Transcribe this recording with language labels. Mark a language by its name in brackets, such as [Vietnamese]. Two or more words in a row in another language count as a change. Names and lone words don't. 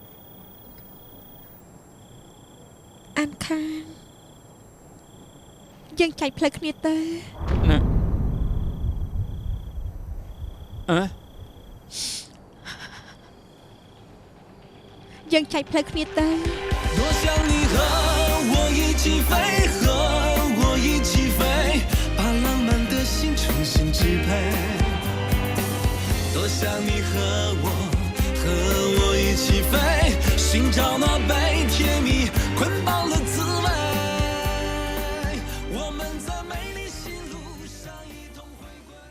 [Khmer] អានខានយើងចែកផ្លូវគ្នាទៅ ណាអើ យើងចែកផ្លូវគ្នាទៅ [Chinese] 多想你和我一起飞，和我一起飞，把浪漫的心重新支配。多想你和我一起飞，寻找那被甜蜜捆绑的滋味。我们在美丽心路上一同回归。